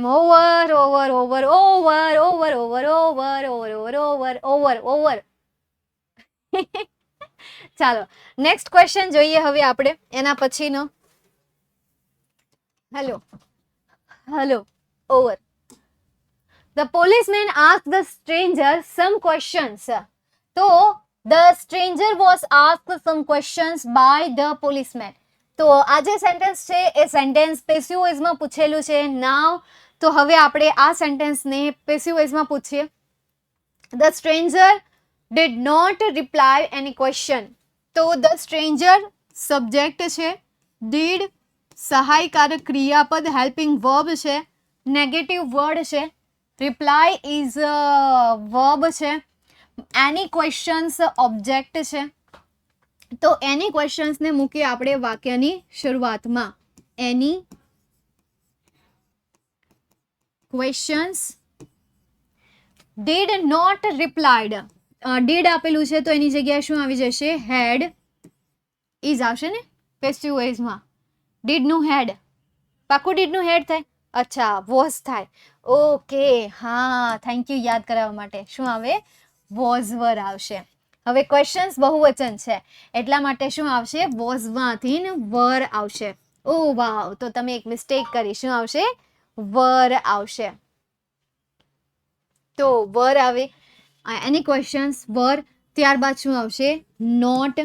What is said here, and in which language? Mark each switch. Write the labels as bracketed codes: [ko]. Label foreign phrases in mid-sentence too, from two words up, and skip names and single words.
[gu] ઓવર ઓવર ઓવર ઓવર ઓવર ઓવર ઓવર ઓવર ઓવર ઓવર ઓવર ઓવર. ચાલો [en] next question [gu] જોઈએ હવે આપણે એના પછીનો. [en] hello hello over. The policeman asked the stranger some questions. So the stranger was asked some questions by the policeman. [gu] તો આ જે સેન્ટેન્સ છે એ સેન્ટેન્સ [en] passive voice [gu] પૂછેલું છે. નાવ તો હવે આપણે આ સેન્ટેન્સને [en] passive voice [gu] પૂછીએ. [en] The stranger did not reply any question. [gu] તો [en] the stranger [gu] સબ્જેક્ટ છે, did સહાયકારક ક્રિયાપદ [en] helping verb [gu] છે, [en] negative word [gu] છે, [en] reply is verb છે, any questions ઓબ્જેક્ટ છે. [gu] તો [en] any questions [gu] ને મૂકીએ આપણે વાક્યની શરૂઆતમાં. [en] any questions did not replied. [gu] did આપેલું છે તો એની જગ્યાએ શું આવી જશે? [en] had is [gu] આવશે ને [en] passive voice. [gu] did નું had, પાકું did નું had થાય? અચ્છા, was થાય. ઓકે, હા, [en] thank you [gu] યાદ કરાવવા માટે. શું આવે? [en] was were [gu] આવશે. હવે ક્વેશ્ચન્સ બહુવચન છે એટલા માટે શું આવશે? વોઝ માંથી વર આવશે. ઓ વાવ, તો તમે એક મિસ્ટેક કરી. શું આવશે? વર આવશે. તો વર આવે. [en] any questions [gu] વર, ત્યારબાદ શું આવશે? નોટ.